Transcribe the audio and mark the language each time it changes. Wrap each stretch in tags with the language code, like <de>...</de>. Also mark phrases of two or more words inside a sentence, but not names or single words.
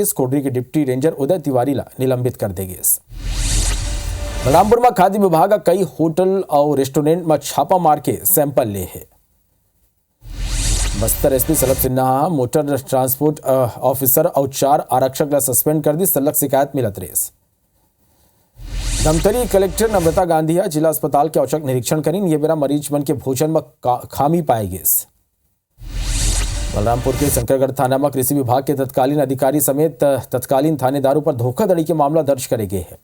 <hne>स्कोडरी के डिप्टी रेंजर उदय तिवारी ला निलंबित कर देगी। बलरामपुर में खाद्य विभाग का कई होटल और रेस्टोरेंट में छापा मार के सैंपल ले है। बस्तर एसपी सलभ सिन्हा</hne> <en>motor transport officer</en> <hne>और 4 आरक्षक ला सस्पेंड कर दी, सलग शिकायत मिलत रेस। धमतरी कलेक्टर नम्रता गांधी जिला अस्पताल के औचक निरीक्षण करीन, ये बेरा मरीज मन के भोजन में खामी पाई गई। बलरामपुर के शंकरगढ़ थाना में कृषि विभाग के तत्कालीन अधिकारी समेत तत्कालीन थानेदारों पर धोखाधड़ी के मामला दर्ज करे गए हैं।</hne>